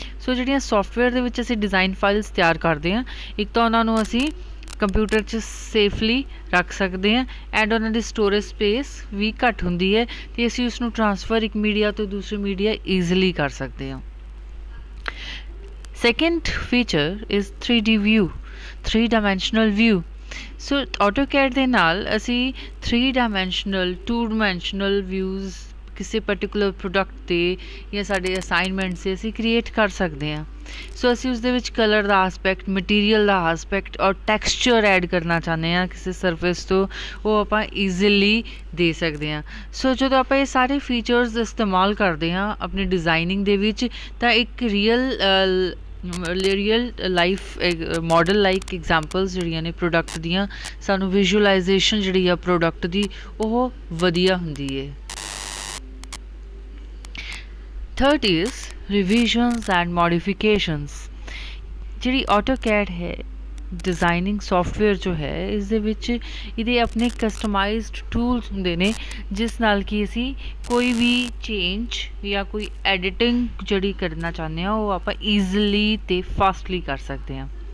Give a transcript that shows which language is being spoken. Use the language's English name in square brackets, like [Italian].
[Punjabi] ਸੋ ਜਿਹੜੀਆਂ ਸੌਫਟਵੇਅਰ ਦੇ ਵਿੱਚ ਅਸੀਂ ਡਿਜ਼ਾਈਨ ਫਾਈਲਸ ਤਿਆਰ ਕਰਦੇ ਹਾਂ ਇੱਕ ਤਾਂ ਉਹਨਾਂ ਨੂੰ ਅਸੀਂ ਕੰਪਿਊਟਰ 'ਚ ਸੇਫਲੀ ਰੱਖ ਸਕਦੇ ਹਾਂ ਐਂਡ ਉਹਨਾਂ ਦੀ ਸਟੋਰੇਜ ਸਪੇਸ ਵੀ ਘੱਟ ਹੁੰਦੀ ਹੈ ਅਤੇ ਅਸੀਂ ਉਸਨੂੰ ਟ੍ਰਾਂਸਫਰ ਇੱਕ ਮੀਡੀਆ ਤੋਂ ਦੂਸਰੇ ਮੀਡੀਆ ਈਜ਼ੀਲੀ ਕਰ ਸਕਦੇ ਹਾਂ। [English] Second feature is 3D view, 3 dimensional view। [Punjabi] So AutoCAD ਦੇ ਨਾਲ ਅਸੀਂ 3 dimensional 2 dimensional views ਕਿਸੇ ਪਰਟੀਕੂਲਰ ਪ੍ਰੋਡਕਟ 'ਤੇ ਜਾਂ ਸਾਡੇ ਅਸਾਈਨਮੈਂਟਸ 'ਤੇ ਅਸੀਂ ਕ੍ਰੀਏਟ ਕਰ ਸਕਦੇ ਹਾਂ। ਸੋ ਅਸੀਂ ਉਸਦੇ ਵਿੱਚ ਕਲਰ ਦਾ ਆਸਪੈਕਟ ਮਟੀਰੀਅਲ ਦਾ ਆਸਪੈਕਟ ਔਰ ਟੈਕਸਚਰ ਐਡ ਕਰਨਾ ਚਾਹੁੰਦੇ ਹਾਂ ਕਿਸੇ ਸਰਫੇਸ ਤੋਂ ਉਹ ਆਪਾਂ ਈਜ਼ੀਲੀ ਦੇ ਸਕਦੇ ਹਾਂ। ਸੋ ਜਦੋਂ ਆਪਾਂ ਇਹ ਸਾਰੇ ਫੀਚਰਸ ਇਸਤੇਮਾਲ ਕਰਦੇ ਹਾਂ ਆਪਣੀ ਡਿਜ਼ਾਈਨਿੰਗ ਦੇ ਵਿੱਚ ਤਾਂ ਇੱਕ real life model like examples ਜਿਹੜੀਆਂ ਨੇ ਪ੍ਰੋਡਕਟ ਦੀਆਂ ਸਾਨੂੰ ਵਿਜ਼ੂਅਲਾਈਜੇਸ਼ਨ ਜਿਹੜੀ ਆ ਪ੍ਰੋਡਕਟ ਦੀ ਉਹ ਵਧੀਆ ਹੁੰਦੀ ਹੈ। [English] Third is revisions and modifications. [Punjabi] ਜਿਹੜੀ AutoCAD [Hindi] है डिज़ाइनिंग सॉफ्टवेयर जो है [Punjabi] ਇਸ ਦੇ ਵਿੱਚ ਇਹਦੇ ਆਪਣੇ ਕਸਟਮਾਈਜ਼ਡ ਟੂਲਸ ਹੁੰਦੇ ਨੇ ਜਿਸ ਨਾਲ ਕਿ ਅਸੀਂ ਕੋਈ ਵੀ ਚੇਂਜ ਜਾਂ ਕੋਈ ਐਡੀਟਿੰਗ ਜਿਹੜੀ ਕਰਨਾ ਚਾਹੁੰਦੇ ਹਾਂ ਉਹ ਆਪਾਂ ਈਜ਼ੀਲੀ ਤੇ ਫਾਸਟਲੀ ਕਰ ਸਕਦੇ ਹਾਂ।